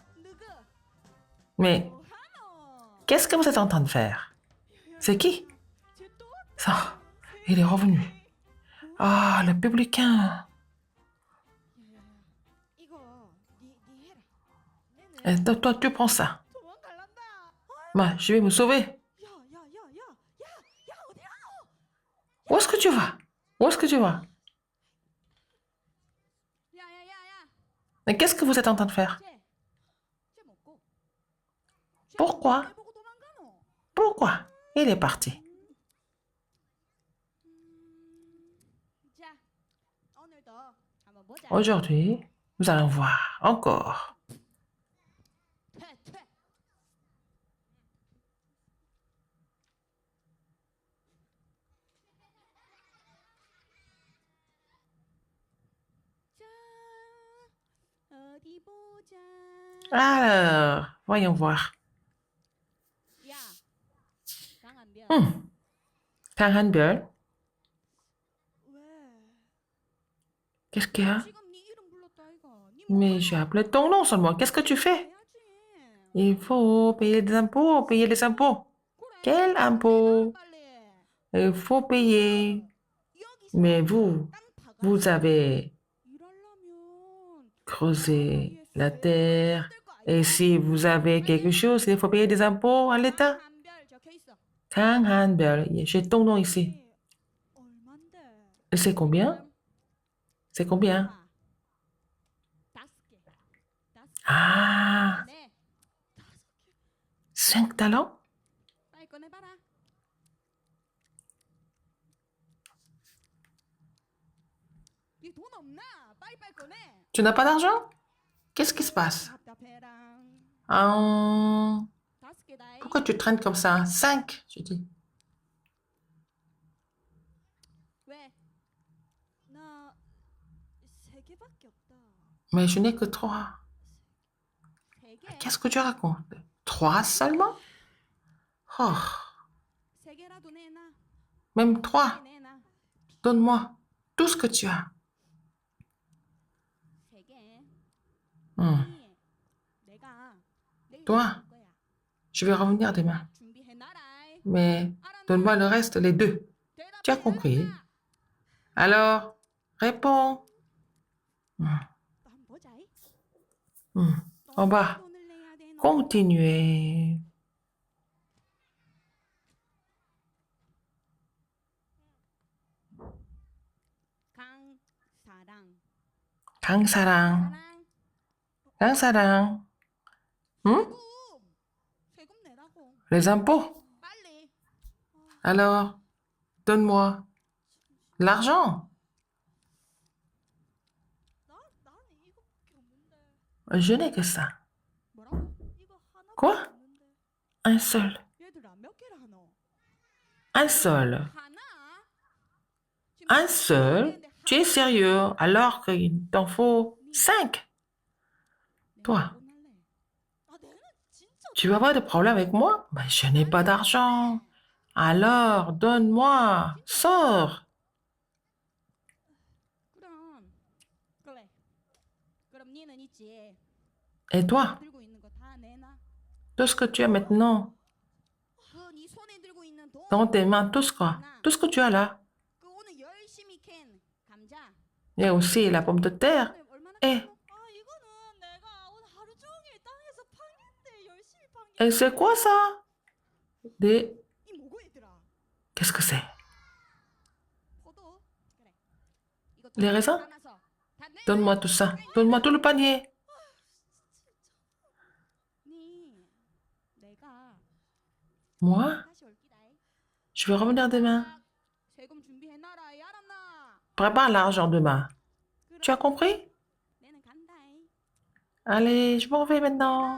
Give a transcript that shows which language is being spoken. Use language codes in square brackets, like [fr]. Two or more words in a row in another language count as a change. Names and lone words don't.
[ko] 누구? [fr] Mais [ko] 뭐하노? [fr] qu'est-ce que vous êtes en train de faire? C'est qui? [ko] 쟤또 [fr] Ça, il est revenu. Ah, le publicain. [ko] 이거 니 해라. 얘는 [fr] Et toi, tu prends ça. [ko] 도망갈란다. [fr] Moi, je vais me sauver. [ko] 야, 어디 가노? [fr] Où est-ce que tu vas? Où est-ce que tu vas? [ko] 야야야야. [fr] Mais qu'est-ce que vous êtes en train de faire? [ko] 쟤 먹고. [fr] Pourquoi? [ko] 보고 도망가노? [fr] Pourquoi? Il est parti. [ko] 자, 오늘도 한번 보자. [fr] Aujourd'hui, nous allons voir encore. [ko] 퇴. 자, 어디 보자. [fr] Alors, voyons voir. [ko] 야, 강한별. [fr] Kang Han-beol, [ko] 왜? [fr] qu'est-ce qu'il y a? [ko] 지금 네 이름 불렀다 이거. 네 [fr] Mais j'ai appelé ton nom seulement. Qu'est-ce que tu fais? [ko] 해야지. [fr] Il faut payer des impôts, payer les impôts. [ko] 그래. [fr] Quel impôt? [ko] 빨리. [fr] Il faut payer. [ko] 여기서 [fr] Mais vous, [ko] 땅 파가 [fr] vous avez [ko] 일하려면 [fr] creusé la terre. Et si vous avez quelque chose, il faut payer des impôts à l'État. [ko] 한별 적혀 있어. [fr] Kang Han-beol, j'ai ton nom ici. [ko] 얼만데? [fr] Et c'est combien? C'est combien? [ko] 다섯 개. Ah, 네. [fr] 5 talents? [ko] 빨리 꺼내봐라. 이돈 없나? 빨리빨리 꺼내. [fr] Tu n'as pas d'argent? Qu'est-ce qui se passe? [ko] 답답해라. Ah, 다섯 개다. [fr] pourquoi tu traînes comme ça? 5, je dis. Mais je n'ai que 3. [ko] 세 개. [fr] Qu'est-ce que tu racontes? 3 seulement? Oh, [ko] 세 개라도 내놔. [fr] même 3. [ko] 내놔. [fr] Donne-moi tout ce que tu as. [ko] 세 개. Hmm. 내가 내일 [fr] Toi, [ko] 줄 거야. [fr] je vais revenir demain. [ko] 준비해놔라. [fr] Mais donne-moi le reste, les 2. Tu as compris? Alors, réponds. Hmm. [ko] 또 한번 보자. [fr] Hmm. En bas. [ko] 돈을 내야 돼. 너. [fr] Continuez. [ko] 강사랑. 강사랑. 사랑. 강사랑. Hmm? 세금 내라고. [fr] Les impôts. [ko] 빨리. [fr] Alors, donne-moi l'argent. [ko] 나는 이거밖에 없는데. [fr] Je n'ai que ça. [ko] 뭐라고? 이거 하나밖에 [fr] Quoi? [ko] 없는데. [fr] Un seul. [ko] 얘들아 몇 개를 하노? [fr] Un seul. [ko] 하나? 지금 [fr] Un seul? Tu es sérieux alors qu'il t'en faut 5. Toi, tu vas avoir des problèmes avec moi? Mais je n'ai pas d'argent. Alors, donne-moi. Sors. [ko] 그럼 그래. 그럼 니는 있지. [fr] Et toi, [ko] 들고 있는 거 다 내놔. [fr] tout ce que tu as maintenant [ko] 그네 손에 들고 있는 돈. [fr] dans tes mains, tout ce quoi? Tout ce que tu as là. [ko] 그 오늘 열심히 캔 감자. [fr] Il y a aussi la pomme de terre. [ko] 오늘 얼마나 에. 캔 거? 아 이거는 내가 오늘 하루 종일 땅에서 팠는데 열심히 판 게. [fr] Et c'est quoi ça? Des... [ko] 이 뭐고 얘들아? [fr] Qu'est-ce que c'est? [ko] 포도. 그래. 이거 [fr] Les raisins? [ko] 담아서 다 내. [fr] Donne-moi tout ça. Donne-moi tout le panier. [ko] 니 내가 [fr] Moi, [ko] 다시 올 기다. [fr] je vais revenir demain. [ko] 세금 준비해놔라. 알았나? [fr] Prépare l'argent demain. Tu as compris? [ko] 내는 간다. [fr] Allez, je m'en vais maintenant.